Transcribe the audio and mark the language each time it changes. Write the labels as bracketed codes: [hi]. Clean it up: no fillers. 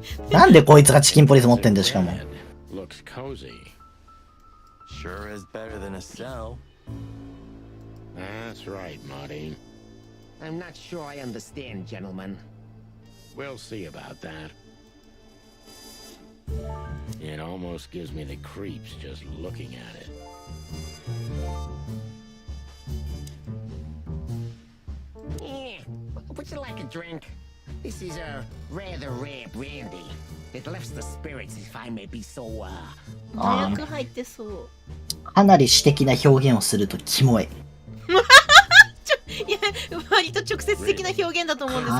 [ja] なんでこいつがチキンポリス持ってんだよ、しかも。 [en] Looks cozy. Sure is better than a cell. That's right, Marty. I'm not sure I understand, gentlemen. We'll see about that. It almost gives me the creeps just looking at it. Yeah, would you like a drink? This is a rather rare brandy. It lifts the spirits, if I may be so, [ja] 麻薬入ってそう。かなり詩的な表現をするとキモい。いや、割と直接的な表現だと思うんですよ。